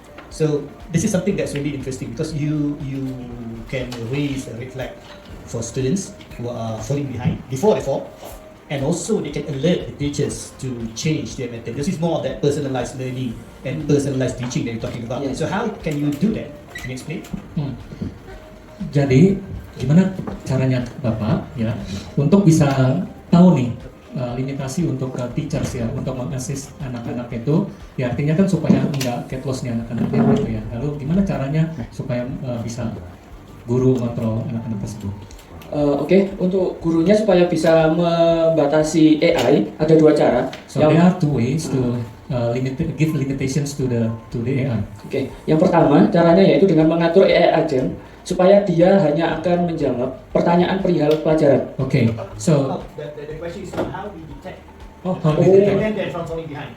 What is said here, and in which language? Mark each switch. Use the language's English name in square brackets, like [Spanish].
[English] So this is something that's really interesting because you can raise a red flag for students who are falling behind before they fall, and also they can alert the teachers to change their method. This is more of that personalized learning and personalized teaching that you're talking about. Yes. So how can you do that? Can you explain? [Indonesian] Jadi gimana caranya Bapak ya untuk bisa tahu nih limitasi untuk teachers ya untuk mengassist anak-anak itu ya artinya kan supaya enggak [English] get lost [Indonesian] nih anak-anaknya gitu ya. Lalu gimana caranya supaya bisa guru kontrol anak-anak tersebut? Oke, untuk gurunya supaya bisa membatasi AI ada dua cara. [English] So there are two ways to give limitations to the AI. [Indonesian] Oke, yang pertama caranya yaitu dengan mengatur AI agent supaya dia hanya akan menjawab pertanyaan perihal pelajaran. [English] Okay, so The question is how we detect how do you detect? prevent them from falling behind.